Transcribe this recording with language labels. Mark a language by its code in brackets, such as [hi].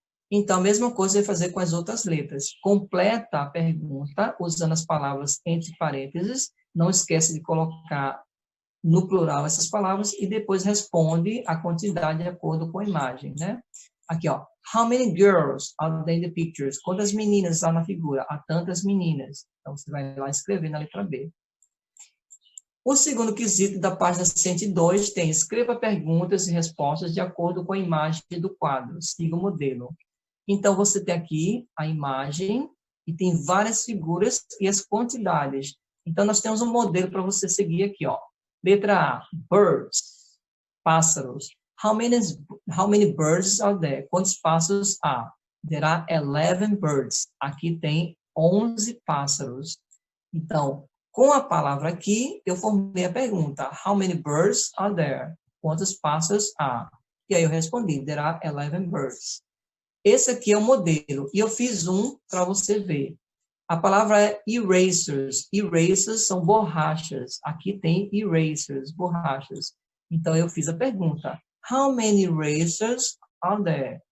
[pt] Então, a mesma coisa vai fazer com as outras letras. Completa a pergunta usando as palavras entre parênteses. Não esquece de colocar no plural essas palavras e depois responde a quantidade de acordo com a imagem, né? Aqui, ó. [en] How many girls are there in the pictures? [pt] Quantas meninas há na figura? Há tantas meninas. Então, você vai lá escrever na letra B. O segundo quesito da página 102 tem: escreva perguntas e respostas de acordo com a imagem do quadro. Siga o modelo. Então, você tem aqui a imagem e tem várias figuras e as quantidades. Então, nós temos um modelo para você seguir aqui, ó. Letra A, birds, pássaros. [en] How many birds are there? [pt] Quantos pássaros há? [en] There are 11 birds. [pt] Aqui tem 11 pássaros. Então, com a palavra aqui, eu formei a pergunta. [en] How many birds are there? [pt] Quantos pássaros há? E aí eu respondi, [en] there are 11 birds. [pt] Esse aqui é o modelo. E eu fiz um para você ver. A palavra é erasers. Erasers são borrachas. Aqui tem erasers, borrachas. Então, eu fiz a pergunta. [en] How many erasers are there?